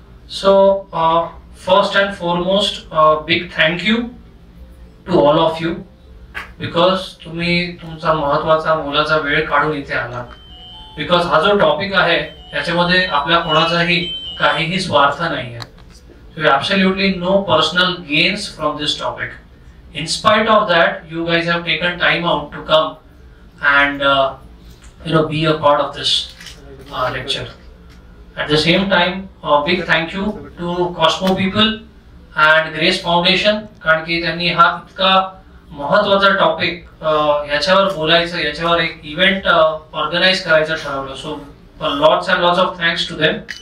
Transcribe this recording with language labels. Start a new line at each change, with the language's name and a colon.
English: so first and foremost big thank you to all of you, because
Marathi: तुम्ही तुमचा महत्वाचा मोलाचा वेळ काढून इथे आलात. बिकॉज हा जो टॉपिक आहे याच्यामध्ये आपल्या कोणाचाही काहीही स्वार्थ नाही आहे.
English: So absolutely no personal gains from this topic. In spite of that, you guys have taken time out to come and be a part of this lecture. At the same time, a big thank you to Cosmo People and Grace Foundation,
Marathi: कारण की त्यांनी हा इतका महत्वाचा topic याच्यावर बोलायचं, याच्यावर एक इव्हेंट ऑर्गनाइज करायचं ठरवलं.
English: So lots and lots of thanks to them.